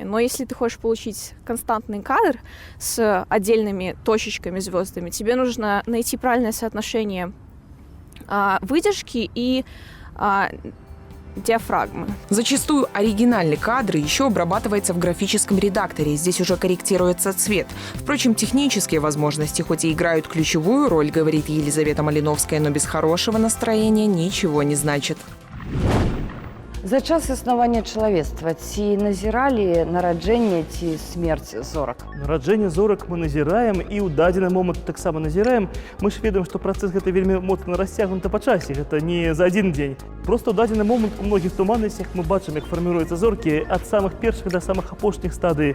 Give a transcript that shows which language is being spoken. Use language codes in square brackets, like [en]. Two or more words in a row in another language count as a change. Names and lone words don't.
[ru] Но если ты хочешь получить константный кадр с отдельными точечками, звездами, тебе нужно найти правильное соотношение выдержки и диафрагмы. Зачастую оригинальный кадр еще обрабатывается в графическом редакторе. Здесь уже корректируется цвет. Впрочем, технические возможности хоть и играют ключевую роль, говорит Елизавета Малиновская, но без хорошего настроения ничего не значит. [be] За час існування чоловіцтва ці назіралі нараджэнне ці смерць зорак? Нараджэнне зорак мы назіраем і ў дадзены момант таксама назіраем. Мы ж ведаем, што працэс гэты вельмі моцна расцягнуты па часе. Гэта не за адзін дзень. Просто ў дадзены момант у многіх туманнасцях мы бачым, як фарміруюцца зоркі ад самых першых да самых апошніх стадый.